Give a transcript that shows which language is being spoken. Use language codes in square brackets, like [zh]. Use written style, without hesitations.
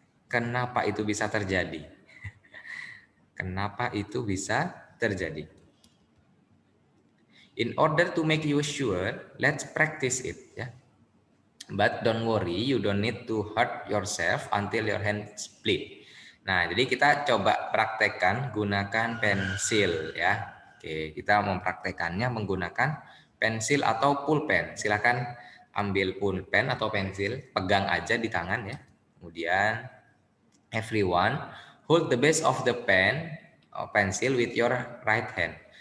[id] Kenapa itu bisa terjadi? Kenapa itu bisa terjadi? [en] In order to make you sure, let's practice it ya. But don't worry, you don't need to hurt yourself until your hand split. [id] Nah, jadi kita coba praktekkan gunakan pensil ya. Oke, kita mempraktekannya menggunakan pensil atau pulpen. Silakan ambil pulpen atau pensil, pegang aja di tangan ya. Kemudian [en] everyone hold the base of the pen or pencil with your right hand.